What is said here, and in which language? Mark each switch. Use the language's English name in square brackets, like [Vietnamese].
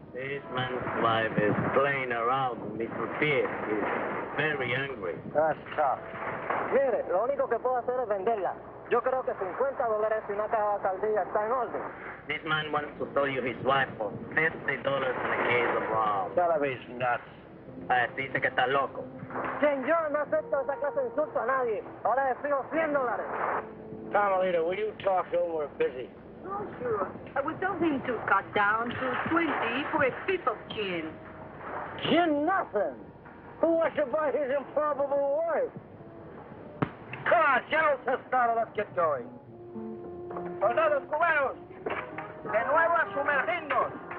[English] This man's wife is playing around with Mr. Pierre. He's very angry. That's tough. [Spanish] Mire, lo único que puedo hacer es venderla. Yo creo que $50 y una caja de alcaldía está en orden. [English] This man wants to sell you his wife for $50 and a case of rum. Television nuts. [Spanish] Dice que está loco. Señor, no acepto esa clase de insulto a nadie. Ahora le exijo $100. [English] Carmelita, will you talk to him? We're busy. Oh, sure. I was hoping to cut down to 20 for a fifth of gin. Gin nothing. Who wants to buy his improbable wife? Come on, Jones has started. Let's get going. [Spanish] Soldados cubanos, de nuevo a sumergirnos.